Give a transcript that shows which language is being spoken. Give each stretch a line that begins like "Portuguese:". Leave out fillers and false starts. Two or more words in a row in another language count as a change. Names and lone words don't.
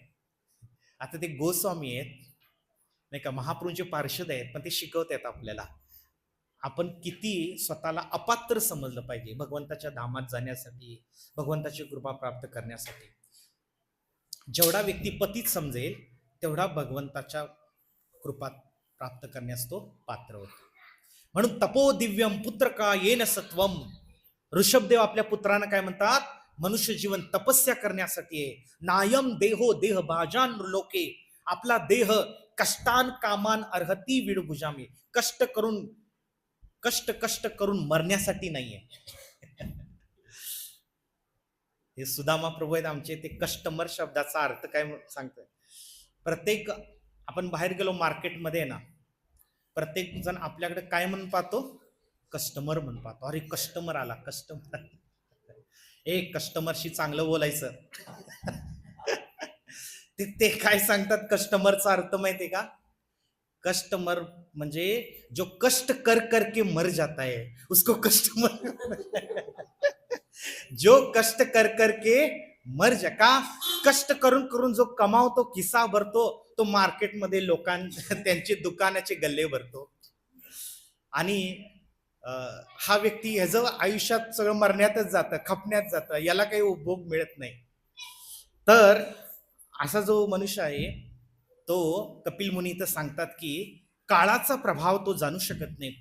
Marathi: आता ते गोस्वामी आहेत नाही का, महाप्रभूंचे पार्षद आहेत, पण ते शिकवत आहेत आपल्याला आपण किती स्वतःला अपात्र समजलं पाहिजे भगवंताच्या धामात जाण्यासाठी, भगवंताची कृपा प्राप्त करण्यासाठी. जेवढा व्यक्ती पतित समजेल तेवढा भगवंताच्या कृपा प्राप्त करण्यास तो पात्र होतो.
Sanskrit: म्हणून तपो दिव्यम पुत्र का येन सत्वम.
Marathi: ऋषभदेव आपल्या पुत्रांना काय म्हणतात? मनुष्य जीवन तपस्या करण्यासाठी आहे.
Sanskrit: नायम देहो देह भाजान लोके.
Marathi: आपला देह
Sanskrit: कष्टान कामान अर्हती विडभुजामी.
Marathi: कष्ट करून मरण्यासाठी नाहीये. हे सुदामा प्रभू आहेत आमचे, ते कस्टमर शब्दाचा अर्थ काय सांगतोय. प्रत्येक आपण बाहेर गेलो मार्केटमध्ये ना, प्रत्येक जण आपल्याकडे काय म्हणून पाहतो? कस्टमर म्हणून पाहतो. अरे कस्टमर आला, कस्टमर. एक कस्टमरशी चांगलं बोलायचं. ते काय सांगतात कस्टमरचा अर्थ माहितीये का? कस्टमर म्हणजे
Hindi: जो कष्ट कर करके मर जाता है उसको कस्टमर. जो कष्ट कर करके मर जा. का?
Marathi: कष्ट करून करून जो कमावतो, खिसा भरतो, तो मार्केटमध्ये त्यांचे दुकानाचे गल्ले भरतो. आणि हा व्यक्ती ह्याचं आयुष्यात सगळं मरण्यातच जातं, खपण्यात जातं, याला काही उपभोग मिळत नाही. तर असा जो मनुष्य आहे तो कपिल मुनी इथं सांगतात की काळाचा प्रभाव तो जाणू शकत नाही.